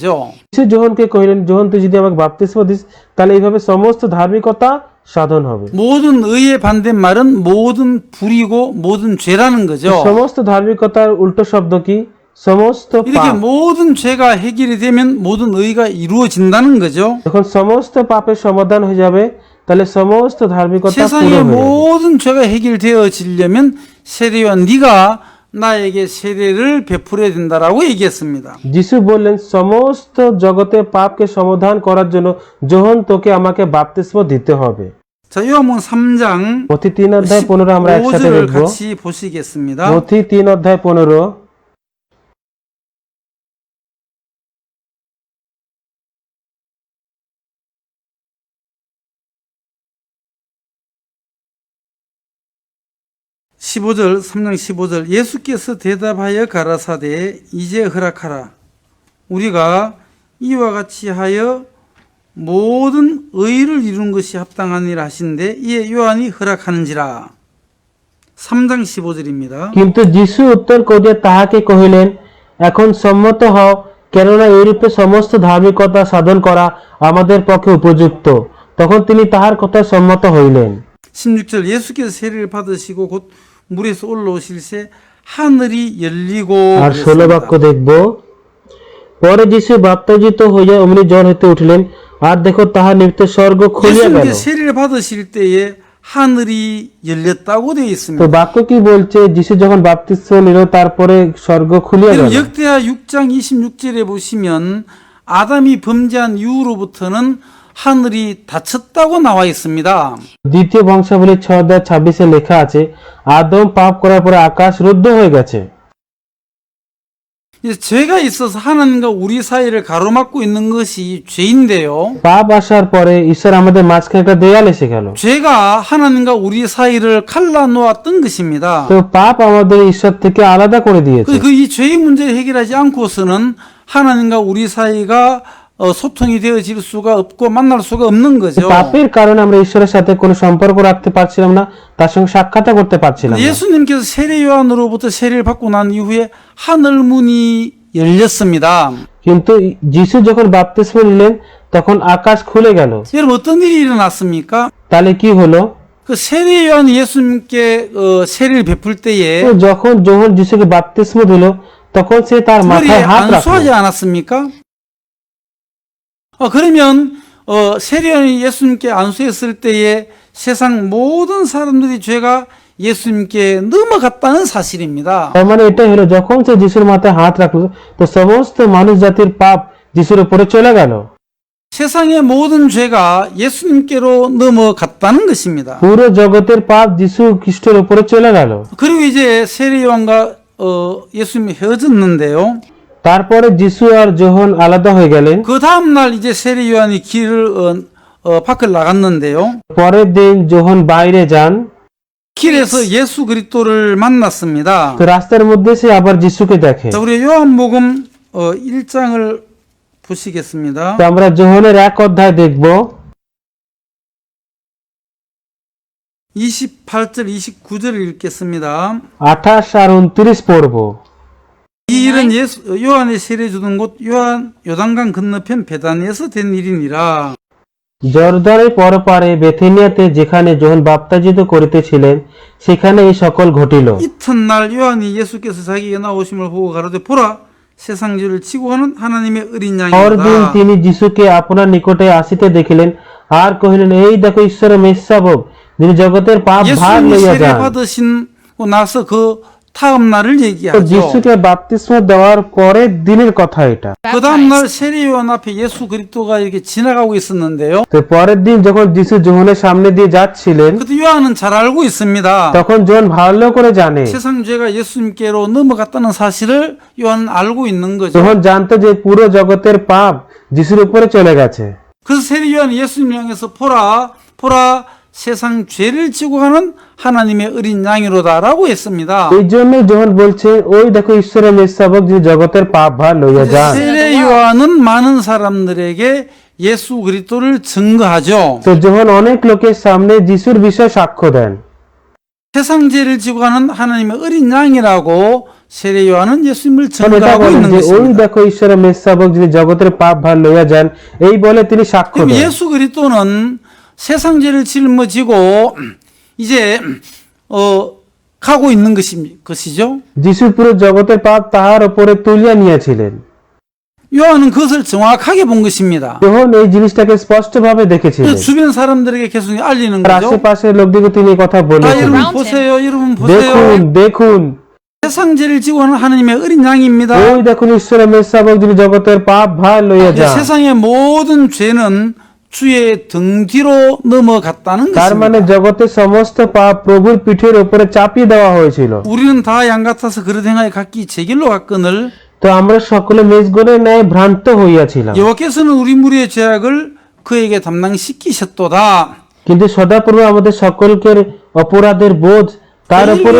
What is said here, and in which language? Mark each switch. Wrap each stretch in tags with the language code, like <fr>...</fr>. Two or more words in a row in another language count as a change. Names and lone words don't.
<bn>যিশু যোহনকে কহিলেন, যোহন তুই যদি আমাকে বাপ্তিস্ম দিস, তাহলে এইভাবে সমস্ত ধার্মিকতা সাধন হবে।</bn> <ko>모든 의의 반대말은 모든 불이고 모든 죄라는 거죠.</ko> <bn>সমস্ত ধার্মিকতার উল্টো শব্দ কি? সমস্ত</bn> <ko>이렇게</ko> <bn>পাপ।</bn> <ko>모든 죄가 해결이 되면 모든 의가 이루어진다는 거죠.</ko> <bn>যখন সমস্ত পাপের সমাধান হয়ে যাবে, তাহলে সমস্ত ধার্মিকতা পুরো</bn> <ko>세상의</ko> <bn>হয়ে যাবে।</bn> <ko>모든 죄가 해결되어지려면 세례와 네가 나에게 세례를 베풀어야 된다라고 얘기했습니다.</ko> <bn>যিশু বললেন, সমস্ত জগতে পাপকে সমাধান করার জন্য যোহন তোকে আমাকে বাপ্তিস্ম দিতে হবে।</bn> <ko>자, 요한복음 3장</ko> <bn>মথি 3 অধ্যায় 15 আমরা একসাথে</bn> <ko>15절을</ko> <bn>দেখব।</bn> <ko>같이 보시겠습니다.</ko> <bn>মথি 3 অধ্যায় 15।</bn> <ko>(15절) 3장 15절 예수께서 대답하여 가라사대 이제 허락하라 우리가 이와 같이 하여 모든 의를 이루는 것이 합당하니라 하신데 이에 요한이 허락하는지라 3장 15절입니다.</ko> <bn>কিন্তু যিশু উত্তর করিয়া তাহাকে কহিলেন, এখন সম্মত হও, কেননা এইরূপে সমস্ত ধার্মিকতা সাধন করা আমাদের পক্ষে উপযুক্ত। তখন তিনি তাহার কথা সম্মত হইলেন।</bn> <ko>16절 예수께서 세례를 받으시고 곧 물에서 올라오실새 하늘이 열리고</ko> <bn>আর 16 বাক্য দেখব। পরে যিশু বাপ্তাজিত হইয়া অমনি জল হইতে উঠিলেন, আর দেখো তাহার নিমিত্তে স্বর্গ খুলিয়া গেল।</bn> <ko>예수님께 세례를 받으실 때에 하늘이 열렸다고 되어</ko> <bn>তো</bn> <ko>있습니다.</ko> <bn>বাক্য কি বলছে? যিশু যখন বাপ্তিস্ম নিল, তারপরে স্বর্গ খুলিয়া গেল।</bn> <ko>그럼 역대하 6장 26절에 보시면 아담이 범죄한 이후로부터는 하늘이 닫혔다고 나와 있습니다.</ko> <bn>দ্বিতীয় বংশাবলী 6 অধ্যায় 26 লেখা আছে, আদম পাপ করার পরে আকাশ রুদ্ধ হয়ে গেছে।</bn> <ko>이제 죄가 있어서 하나님과 우리 사이를 가로막고 있는 것이 죄인데요.</ko> <bn>পাপ আসার পরে ঈশ্বর আমাদের মাঝখানে একটা দেয়াল এসে গেল।</bn> <ko>죄가 하나님과 우리 사이를 갈라놓았던 것입니다.</ko> <bn>তো পাপ আমাদের ঈশ্বর থেকে আলাদা করে দিয়েছে।</bn> <ko>이 죄의 문제를 해결하지 않고서는 하나님과 우리 사이가 소통이 되어질 수가 없고 만날 수가 없는 거죠.</ko> <bn>পাপের কারণে আমরা ঈশ্বরের সাথে কোনো সম্পর্ক রাখতে পারছিলাম না, তার সঙ্গে সাক্ষাৎ করতে পারছিলাম না।</bn> <ko>예수님께서 세례 요한으로부터 세례를 받고 난 이후에 하늘 문이 열렸습니다.</ko> <bn>কিন্তু যিশু যখন বাপ্তিস্ম নিলেন, তখন আকাশ খুলে গেল।</bn> <ko>여러분 어떤 일이 일어났습니까?</ko> <bn>তাহলে কি হলো?</bn> <ko>그 세례 요한 예수님께 세례를 베풀 때에</ko> <bn>তো যখন যোহন যিশুকে বাপ্তিস্ম দিল, তখন সে তার</bn> <ko>특별히</ko> <bn>মাথায় হাত রাখল।</bn> <ko>안수하지 않았습니까? 그러면 세례 요한이 예수님께 안수했을 때에 세상 모든 사람들이 죄가 예수님께 넘어갔다는 사실입니다.</ko> <bn>তার মানে এটাই হলো যখন সে যিশুর মাথায় হাত রাখলো তো সমস্ত মানুষ জাতির পাপ যিশুর উপরে চলে গেল।</bn> <ko>세상의 모든 죄가 예수님께로 넘어갔다는 것입니다.</ko> <bn>পুরো জগতের পাপ যিশু খ্রিস্টের উপরে চলে গেল।</bn> <ko>그리고 이제 세례 요한과 예수님이 헤어졌는데요.</ko> <bn>তারপরে যিশু আর যোহন আলাদা হয়ে গেলেন।</bn> <ko>그 다음 날 이제 세례 요한이 길을 밖을 나갔는데요.</ko> <bn>পরের দিন যোহন বাইরে যান।</bn> <ko>길에서 예수 그리스도를 만났습니다.</ko> <bn>তো রাস্তার মধ্যে সে আবার যিশুকে দেখে।</bn> <ko>자, 우리 요한복음 1장을 보시겠습니다.</ko> <bn>তো আমরা যোহনের 1 অধ্যায় দেখব।</bn> <ko>28절 29절을 읽겠습니다.</ko> <bn>28 আর 29 পড়ব।</bn> <ko>이 일은 요한의 세례 주던 곳 요단강 건너편 베다니에서 된 일이니라.</ko> <bn>জর্দানের পরপারে বেথেনিয়াতে যেখানে যোহন বাপ্তাজিত করিতেছিলেন সেখানে এই সকল ঘটিল।</bn> <ko>이튿날 요한이 예수께서 자기에게 나오심을 보고 가로되 보라 세상 죄를 치고 가는 하나님의 어린</ko> <bn>পরদিন</bn> <ko>양이다.</ko> <bn>তিনি যিশুকে আপনার নিকটে আসিতে দেখিলেন আর কহিলেন এই দেখো ঈশ্বরের মেষশাবক যিনি জগতের পাপ ভার</bn> <ko>예수님이</ko> <bn>লইয়া</bn> <ko>세례</ko> <bn>যান।</bn> <ko>받으시고 나서 그 다음 날을</ko> <bn>তো</bn> <ko>얘기하죠.</ko> <bn>যিশুকে বাপ্তিস্ম দেওয়ার পরের দিনের কথা এটা।</bn> <ko>그 다음 날 세례 요한 앞에 예수 그리스도가 이렇게 지나가고 있었는데요.</ko> <bn>তো পরের দিন যখন যিশু যোহনের সামনে দিয়ে যাচ্ছিলেন</bn> <ko>그때 요한은 잘 알고 있습니다.</ko> <bn>তখন যোহন ভালো করে জানে।</bn> <ko>세상 죄가 예수님께로 넘어갔다는 사실을 요한은 알고 있는 거죠.</ko> <bn>যোহন জানতো যে পুরো জগতের পাপ যিশুর উপরে চলে গেছে।</bn> <ko>그래서 세례 요한이 예수님을 향해서 보라 세상 죄를 지고 가는 하나님의 어린 양이로다라고 했습니다.</ko> <bn>এই জন্য যোহন বলছে ওই দেখো ঈশ্বরের মেষশাবক যিনি জগতের পাপ ভার লইয়া যান।</bn> <ko>세례 요한은 많은 사람들에게 예수 그리스도를 증거하죠.</ko> <bn>তো যোহন অনেক লোকের সামনে যিশুর বিষয়ে সাক্ষ্য দেন।</bn> <ko>세상 죄를 지고 가는 하나님의 어린 양이라고 세례 요한은 예수님을</ko> <bn>এটা</bn> <ko>증거하고</ko> <bn>বলেন</bn> <ko>있는</ko> <bn>যে ওই</bn> <ko>것입니다.</ko> <bn>দেখো ঈশ্বরের মেষশাবক যিনি জগতের পাপ ভার লইয়া যান এই বলে তিনি সাক্ষ্য</bn> <ko>그럼</ko> <bn>দেন।</bn> <ko>예수 그리스도는 세상 죄를 짊어지고 이제 가고 있는 것이죠.</ko> <bn>যিশু পুরো জগতের পাপ তাহার উপরে তুলিয়া নিয়েছিলেন।</bn> <ko>요한은 그것을 정확하게 본 것입니다.</ko> <bn>যোহন এই জিনিসটাকে স্পষ্টভাবে দেখেছিলেন।</bn> <ko>그래서 주변 사람들에게 계속 알리는</ko> <bn>আর</bn> <ko>거죠.</ko> <bn>আশেপাশের লোকদেরকে তিনি এই কথা</bn> <ko>아,</ko> <bn>বলেছেন।</bn> <ko>여러분 Around 보세요. 여러분</ko> <bn>দেখুন</bn> <ko>보세요.</ko> <bn>দেখুন</bn> <ko>세상 죄를 지고 하는 하나님의 어린 양입니다.</ko> <bn>ওই দেখুন ঈশ্বরের মেষশাবক যিনি জগতের পাপ ভার লইয়া</bn> <ko>이제</ko> <bn>যান।</bn> <ko>세상의 모든 죄는 주의 등 뒤로 넘어갔다는</ko> <bn>তার মানে</bn> <ko>것입니다.</ko> <bn>জগতের সমস্ত পাপ প্রভুর পিঠের উপরে চাপিয়ে দেওয়া হয়েছিল।</bn> <ko>우리는 다 양 같아서 그릇 행하여 각기 제 길로 갔거늘</ko> <bn>তো আমরা সকলে মেষগণের ন্যায় ভ্রান্ত হইয়াছিলাম।</bn> <ko>여호와께서는 우리 무리의 죄악을 그에게 담당시키셨도다.</ko> <bn>কিন্তু সদাপ্রভু আমাদের সকলকে অপরাধের বোঝ তার উপরে</bn>